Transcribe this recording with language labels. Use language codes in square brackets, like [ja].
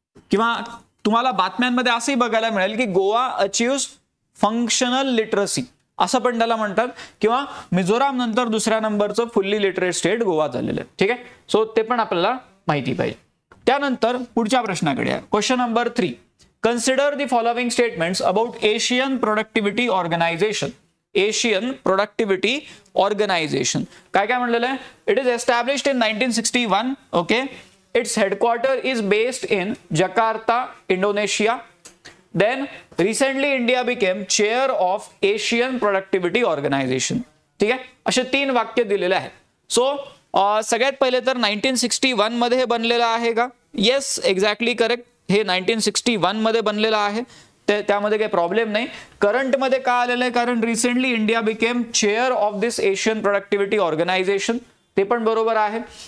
[mr] किंवा तुम्हाला बातम्यांमध्ये असंही बघायला मिळेल की [en] Goa achieves functional literacy [mr] असं पण त्याला म्हणतात, किंवा मिझोराम नंतर दुसऱ्या नंबरचं फुल्ली लिटरेट स्टेट गोवा झालेलं आहे. ठीक आहे. सो ते पण आपल्याला माहिती पाहिजे. त्यानंतर पुढच्या प्रश्नाकडे आहे. Question number 3. [en] Consider the following statements about Asian productivity organisation. [mr] Asian productivity organisation काय काय म्हणलेलं आहे? [en] It is established in 1961. Okay. Its headquarter is based in Jakarta, Indonesia. Then recently India became chair of Asian Productivity Organization. [mr] ठीक आहे. असे 3 वाक्य दिलेले आहेत. सो सगळ्यात पहिले तर 1961 मध्ये हे बनलेलं आहे का? [en] Yes, exactly correct. [mr] हे 1961 मध्ये बनलेलं आहे. त्यामध्ये काही प्रॉब्लेम नाही. करंट मध्ये का आलेलं आहे? कारण [en] Recently India became chair of this Asian productivity organisation. [mr] ते पण बरोबर आहे.